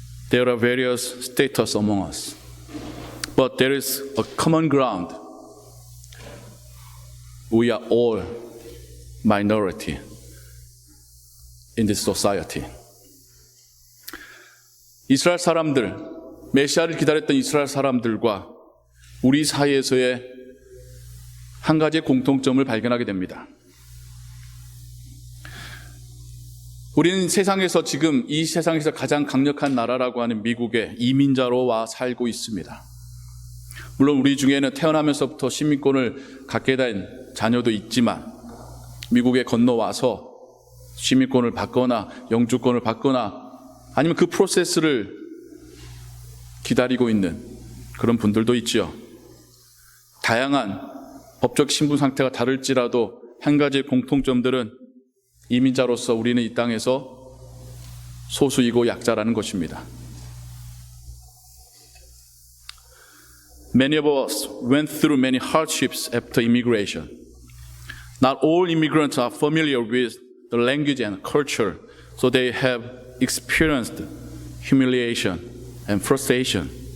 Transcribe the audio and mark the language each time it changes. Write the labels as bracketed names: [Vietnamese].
[English] There are various status among us, but there is a common ground. We are all minority in this society. [Korean] 이스라엘 사람들, 메시아를 기다렸던 이스라엘 사람들과 우리 사이에서의 한 가지의 공통점을 발견하게 됩니다. 우리는 세상에서 지금 이 세상에서 가장 강력한 나라라고 하는 미국에 이민자로 와 살고 있습니다. 물론 우리 중에는 태어나면서부터 시민권을 갖게 된 자녀도 있지만 미국에 건너와서 시민권을 받거나 영주권을 받거나 아니면 그 프로세스를 기다리고 있는 그런 분들도 있죠. 다양한 법적 신분 상태가 다를지라도 한 가지의 공통점들은 이민자로서 우리는 이 땅에서 소수이고 약자라는 것입니다. [English] Many of us went through many hardships after immigration. Not all immigrants are familiar with the language and culture, so they have experienced humiliation and frustration.